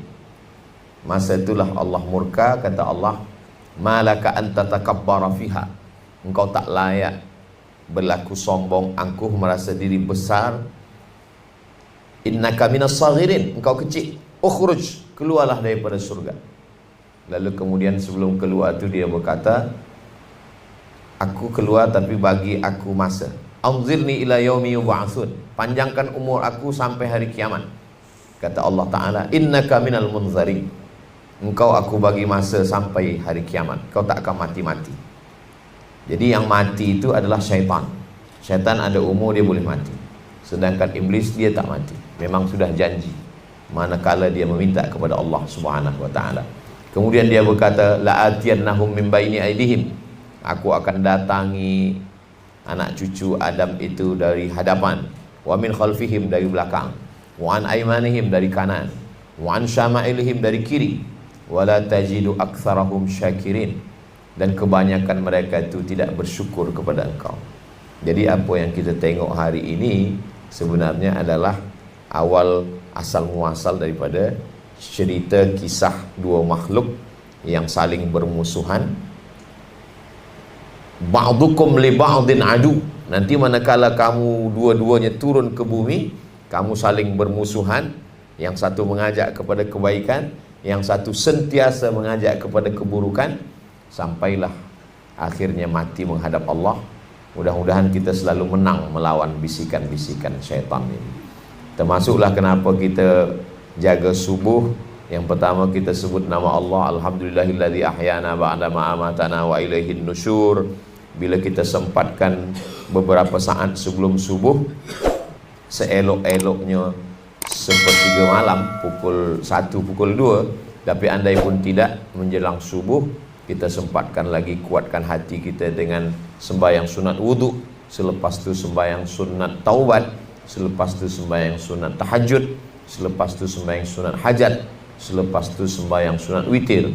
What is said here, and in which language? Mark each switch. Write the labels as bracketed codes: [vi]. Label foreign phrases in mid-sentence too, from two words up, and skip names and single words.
[ms] Masa itulah Allah murka, kata Allah, [ar] ما لك أن تتكبر فيها, [ms] engkau tak layak berlaku sombong, angkuh, merasa diri besar. [ar] إنك من الصاغرين, [ms] engkau kecil. Ukhruj, keluarlah daripada surga. Lalu kemudian sebelum keluar tu dia berkata, aku keluar tapi bagi aku masa. [ar] أنظرني إلى يوم يبعثون, [ms] panjangkan umur aku sampai hari kiamat. Kata Allah Ta'ala, [ar] إنك من المنظرين, [ms] engkau aku bagi masa sampai hari kiamat, kau tak akan mati-mati. Jadi yang mati itu adalah syaitan. Syaitan ada umur, dia boleh mati. Sedangkan iblis dia tak mati. Memang sudah janji manakala dia meminta kepada Allah [ar] سبحانه وتعالى. [ms] Kemudian dia berkata, [ar] لآتينهم من بين أيديهم, [ms] aku akan datangi anak cucu Adam itu dari hadapan, [ar] ومن خلفهم, [ms] dari belakang, [ar] وعن أيمانهم, [ms] dari kanan, [ar] وعن شمائلهم, [ms] dari kiri, [ar] ولا تجد أكثرهم شاكرين, [ms] dan kebanyakan mereka itu tidak bersyukur kepada engkau. Jadi apa yang kita tengok hari ini sebenarnya adalah awal asal muasal daripada cerita kisah dua makhluk yang saling bermusuhan. [ar] بعضكم لبعض عدو. [ms] Nanti manakala kamu dua-duanya turun ke bumi, kamu saling bermusuhan, yang satu mengajak kepada kebaikan, yang satu sentiasa mengajak kepada keburukan, sampailah akhirnya mati menghadap Allah. Mudah-mudahan kita selalu menang melawan bisikan-bisikan syaitan ini. Termasuklah kenapa kita jaga subuh. Yang pertama kita sebut nama Allah, [ar] الحمد لله الذي أحيانا بعد ما أماتنا وإليه النشور. [ms] Bila kita sempatkan beberapa saat sebelum subuh, seelok-eloknya sepertiga malam, pukul 1, pukul 2, tapi andai pun tidak, menjelang subuh kita sempatkan lagi, kuatkan hati kita dengan sembahyang sunat wudhu, selepas itu sembahyang sunat taubat, selepas itu sembahyang sunat tahajud, selepas itu sembahyang sunat hajat, selepas itu sembahyang sunat witir.